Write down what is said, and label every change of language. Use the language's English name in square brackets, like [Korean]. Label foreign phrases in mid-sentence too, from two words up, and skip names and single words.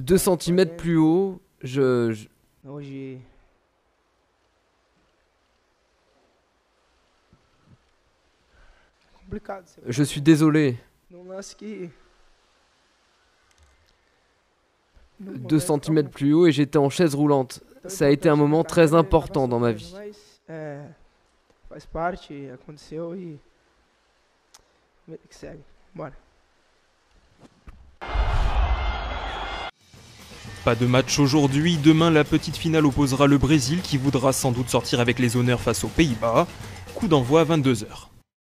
[French] 2 centimètres plus haut, je suis désolé. 2 centimètres plus haut et j'étais en chaise roulante. Ça a été un moment très important dans ma vie. [Portuguese] Faz parte, aconteceu e vida que segue. Bora. [French] Pas de match aujourd'hui, demain la petite finale opposera le Brésil qui voudra sans doute sortir avec les honneurs face aux Pays-Bas. Coup d'envoi à 22 h.